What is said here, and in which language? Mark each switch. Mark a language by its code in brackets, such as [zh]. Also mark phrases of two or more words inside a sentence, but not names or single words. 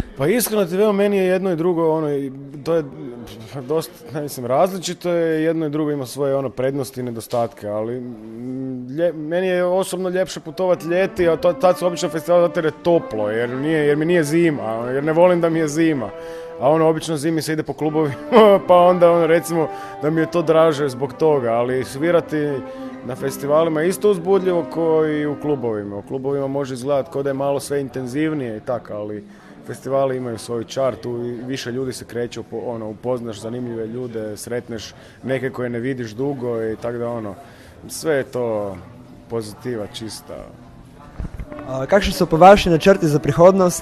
[hr] Pa iskreno ti veo, meni je jedno i drugo, to je dosta, različito je, jedno i drugo ima svoje prednosti i nedostatke, ali meni je osobno ljepše putovati ljeti, a tad su obično festivali zato jer je toplo, jer mi nije zima, jer ne volim da mi je zima. A obično zimi se ide po klubovima, pa onda recimo da mi je to draže zbog toga, ali svirati na festivalima je isto uzbudljivo kao i u klubovima. U klubovima može izgledati kao da je malo sve intenzivnije i tako, ali festivali imaju svoju čar, tu više ljudi se kreće, upoznaš zanimljive ljude, sretneš neke koje ne vidiš dugo i tako da sve je to pozitiva čista. [sl] Kakšni su po vaši načrti za prihodnost?